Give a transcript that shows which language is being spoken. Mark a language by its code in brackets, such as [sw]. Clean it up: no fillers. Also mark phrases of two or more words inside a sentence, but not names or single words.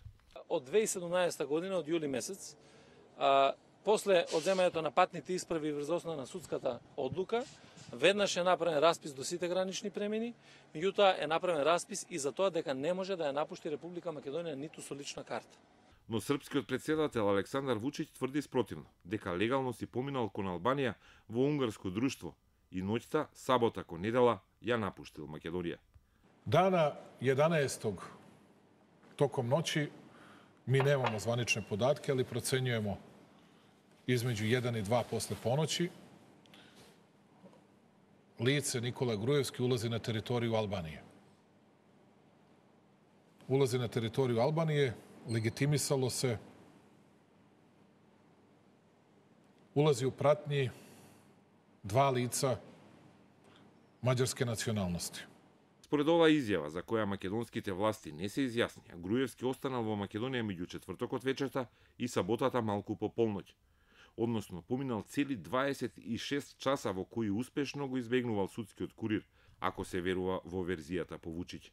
[mk] Од 2017 година, од јули месец, после одземањето на патните исправи врз основа на судската одлука, веднаш е направен распис до сите гранични премини, меѓутоа е направен распис и за тоа дека не може да ја напушти Република Македонија ниту со лична карта. Но српскиот председател Александар Вучич тврди спротивно, дека легално си поминал кон Албанија во унгарско друштво и ноќта, сабота кон недела, ја напуштил Македонија. [sr] Dana 11. tokom noći mi nemamo zvanične podatke, ali procenjujemo između 1 i 2 posle ponoći lice Nikola Grujevski ulazi na teritoriju Albanije. Ulazi na teritoriju Albanije, legitimisalo se, ulazi u pratnji 2 lica mađarske nacionalnosti. [mk] Според оваа изјава, за која македонските власти не се изјаснија, Груевски останал во Македонија меѓу четвртокот вечерта и саботата малку по полноќ. Односно, поминал цели 26 часа во кои успешно го избегнувал судскиот курир, ако се верува во верзијата по Вучич.